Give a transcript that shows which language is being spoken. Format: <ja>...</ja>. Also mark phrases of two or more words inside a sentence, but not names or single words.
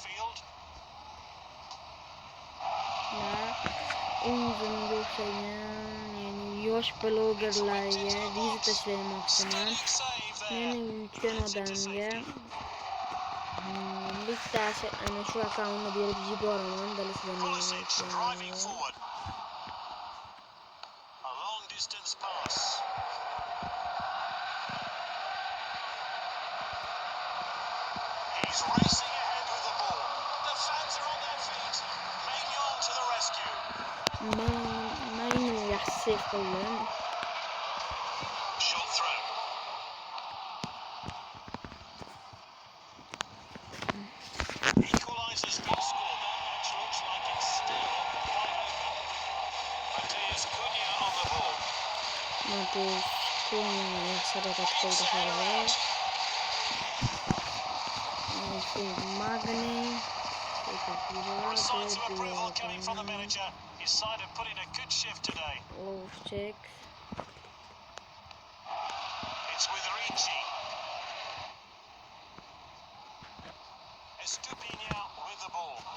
<uz>O'zimga o'xshagan, ya'ni yosh blogerlarga viza tashlamoqchiman. Meni yutgan odamga bittasi ana shu akkauntni berib yuboraman, bilasizmi?</uz> <en>He's racing ahead with the ball. The fans are on their feet. Maignan to the rescue.</en> <uz>Maignan yaxshi qildim.</uz> <en>Shot through. Equalizes goal score. That match looks like it's still wide open. Mateus Cunha on the ball.</en> <uz>Mateus Cunha yaxshi harakat qildi hozir.</uz> <en>Signs of approval coming from the manager. His side have put in a good shift today. Check. It's with Ricci. Estupinian with the ball.</en>